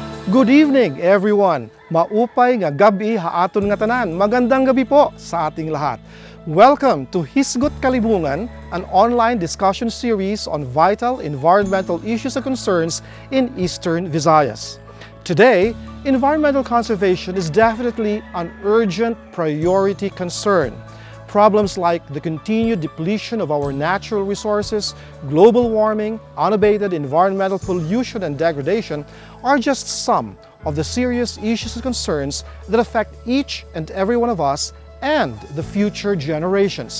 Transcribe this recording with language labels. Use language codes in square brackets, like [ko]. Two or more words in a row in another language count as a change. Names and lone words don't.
[en] Good evening everyone! [war] Maupay nga gabi haaton nga tanan. [tl] Magandang gabi po sa ating lahat. [en] Welcome to Huruhisgutay, an online discussion series on vital environmental issues and concerns in Eastern Visayas. Today, environmental conservation is definitely an urgent priority concern. Problems like the continued depletion of our natural resources, global warming, unabated environmental pollution and degradation are just some of the serious issues and concerns that affect each and every one of us and the future generations.